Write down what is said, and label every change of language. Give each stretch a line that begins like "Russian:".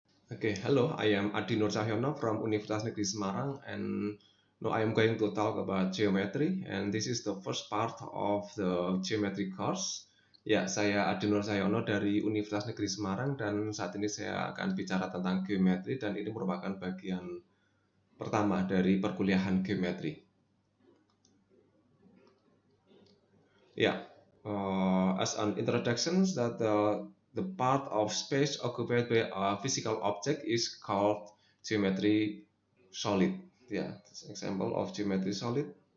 English: Okay, hello, I am Adi Nur Cahyono from Universitas Negeri Semarang, and now I am going to talk about geometry, and this is the first part of the geometry course.
Indonesian: Ya, saya Adi Nur Cahyono dari Universitas Negeri Semarang, dan saat ini saya akan bicara tentang geometri, dan ini merupakan bagian pertama dari perkuliahan geometri.
English: Yeah, as an introduction, that the part of space occupied by a physical object is called geometry solid. Yeah, this example of geometry solid.